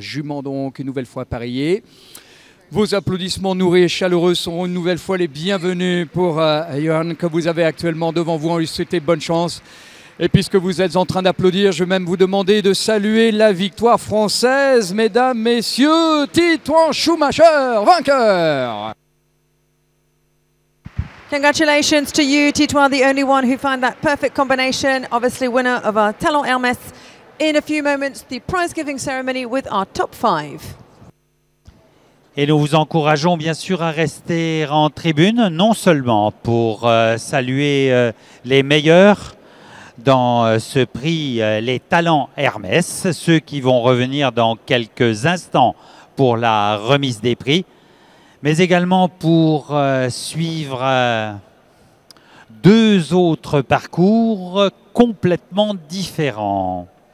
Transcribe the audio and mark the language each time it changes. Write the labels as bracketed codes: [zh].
[fr] Jument donc une nouvelle fois parier. Vos applaudissements nourris et chaleureux seront une nouvelle fois les bienvenus pour Johan que vous avez actuellement devant vous. On lui souhaite bonne chance. Et puisque vous êtes en train d'applaudir, je vais même vous demander de saluer la victoire française, mesdames, messieurs, Titouan Schumacher, vainqueur. [en] Congratulations to you, Titouan, the only one who found that perfect combination. Obviously winner of our Talon Hermès. In a few moments, the prize-giving ceremony with our top 5. [fr] Et nous vous encourageons bien sûr à rester en tribune, non seulement pour saluer les meilleurs dans ce prix, les talents Hermès, ceux qui vont revenir dans quelques instants pour la remise des prix, mais également pour suivre deux autres parcours complètement différents.